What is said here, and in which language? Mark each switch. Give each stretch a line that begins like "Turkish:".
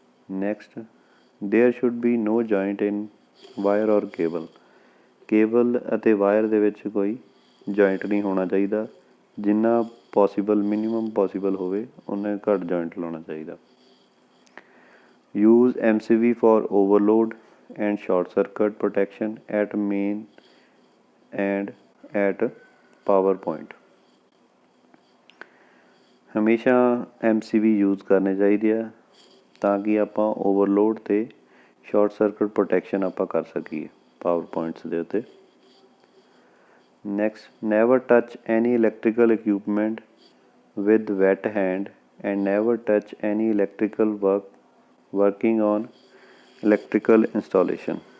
English: Next there should be no joint in wire or cable.
Punjabi: Cable ਅਤੇ wire ਦੇ ਵਿੱਚ ਕੋਈ ਜੁਆਇੰਟ ਨਹੀਂ ਹੋਣਾ ਚਾਹੀਦਾ। ਜਿੰਨਾ ਪੋਸੀਬਲ, ਮਿਨੀਮਮ ਪੋਸੀਬਲ ਹੋਵੇ ਉਨਾ ਘੱਟ ਜੁਆਇੰਟ ਲਾਉਣਾ ਚਾਹੀਦਾ।
English: use MCB for overload and short circuit protection at main and at power point।
Punjabi: ਹਮੇਸ਼ਾ MCB ਯੂਜ਼ ਕਰਨੇ ਚਾਹੀਦੇ ਆ ਤਾਂ ਕਿ ਆਪਾਂ ਓਵਰਲੋਡ ਅਤੇ ਸ਼ਾਰਟ ਸਰਕਟ ਪ੍ਰੋਟੈਕਸ਼ਨ ਆਪਾਂ ਕਰ ਸਕੀਏ ਪਾਵਰ ਪੁਆਇੰਟਸ ਦੇ ਉੱਤੇ।
English: Next never touch any electrical equipment with wet hand and never touch any electrical working on electrical installation।